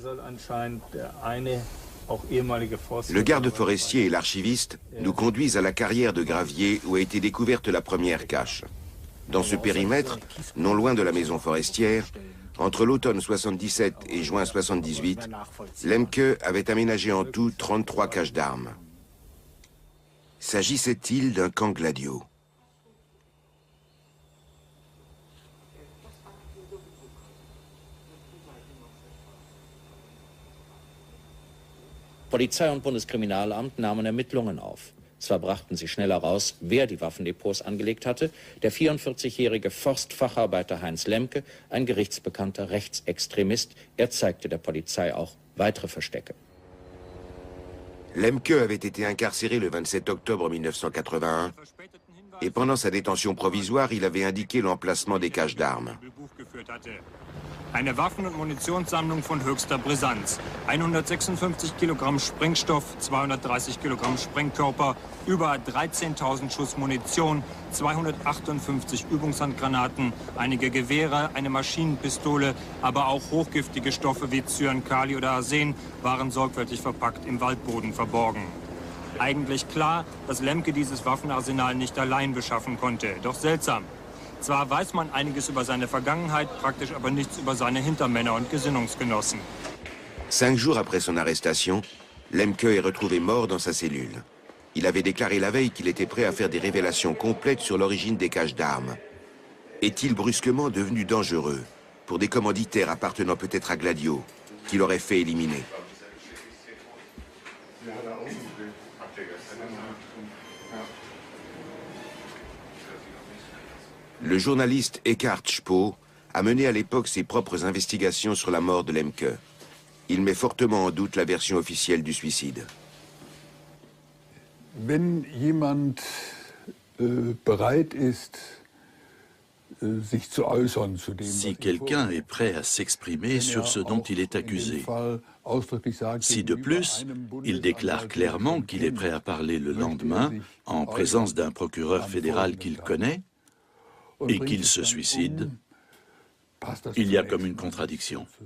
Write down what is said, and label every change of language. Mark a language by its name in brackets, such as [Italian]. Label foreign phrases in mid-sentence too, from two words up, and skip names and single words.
[French] Le garde forestier et l'archiviste nous conduisent à la carrière de gravier où a été découverte la première cache. Dans ce périmètre, non loin de la maison forestière, entre l'automne 77 et juin 78, Lemke avait aménagé en tout 33 caches d'armes. S'agissait-il d'un camp Gladio? [German] Polizei und Bundeskriminalamt nahmen Ermittlungen auf. Zwar brachten sie schnell heraus, wer die Waffendepots angelegt hatte, der 44-jährige Forstfacharbeiter Heinz Lemke, ein gerichtsbekannter Rechtsextremist. Er zeigte der Polizei auch weitere Verstecke. [French] Lemke avait été incarcéré le 27 octobre 1981 et pendant sa détention provisoire, il avait indiqué l'emplacement des caches d'armes. [German] Eine Waffen- und Munitionssammlung von höchster Brisanz. 156 Kilogramm Sprengstoff, 230 Kilogramm Sprengkörper, über 13.000 Schuss Munition, 258 Übungshandgranaten, einige Gewehre, eine Maschinenpistole, aber auch hochgiftige Stoffe wie Cyankali oder Arsen waren sorgfältig verpackt im Waldboden verborgen. Eigentlich klar, dass Lemke dieses Waffenarsenal nicht allein beschaffen konnte. Doch seltsam. Zwar weiß man einiges über seine Vergangenheit, praktisch aber nichts über seine Hintermänner und Gesinnungsgenossen. [French] 5 jours après son arrestation, Lemke est retrouvé mort dans sa cellule. Il avait déclaré la veille qu'il était prêt à faire des révélations complètes sur l'origine des caches d'armes. Est-il brusquement devenu dangereux pour des commanditaires appartenant peut-être à Gladio, qui l'auraient fait éliminer? Le journaliste Eckhard Spoh a mené à l'époque ses propres investigations sur la mort de Lemke. Il met fortement en doute la version officielle du suicide. [German] Wenn jemand bereit ist, sich zu äußern zu dem, [French] si quelqu'un est prêt à s'exprimer sur ce dont il est accusé, si de plus, il déclare clairement qu'il est prêt à parler le lendemain en présence d'un procureur fédéral qu'il connaît, et qu'il se suicide, il y a comme une contradiction.